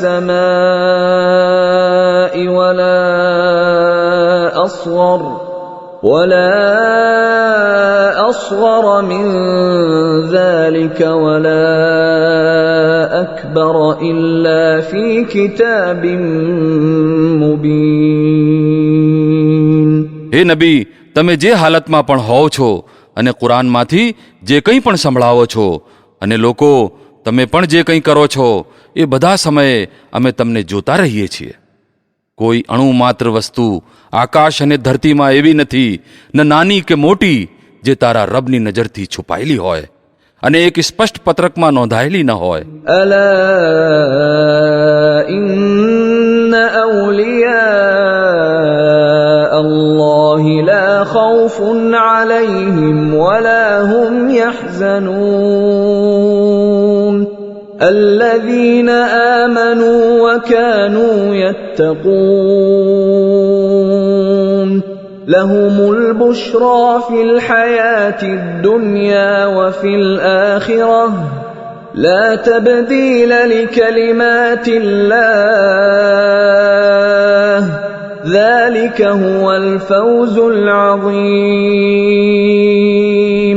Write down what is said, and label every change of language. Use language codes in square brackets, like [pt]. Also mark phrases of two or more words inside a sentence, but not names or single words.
[ar] السماء ولا أصغر من ذلك ولا أكبر إلا في كتاب مبين. [gu] હે નબી, તમે જે હાલતમાં પણ હોવ છો અને કુરાનમાંથી જે કંઈ પણ સંભળાવો છો અને લોકો તમે પણ જે કંઈ કરો છો એ બધા સમયે અમે તમને જોતા રહીએ છીએ. કોઈ અણુ માત્ર વસ્તુ આકાશ અને ધરતીમાં એવી નથી, ન નાની કે મોટી, જે તારા રબની નજરથી છુપાયેલી હોય અને એક સ્પષ્ટ પત્રકમાં નોંધાયેલી ન હોય. [ar] ألا إن أولياء الله لا خوف عليهم ولا هم يحزنون الذين آمنوا وكانوا يتقون لهم البشرى في الحياة الدنيا وفي الآخرة لا تبديل لكلمات الله ذلك هو الفوز العظيم.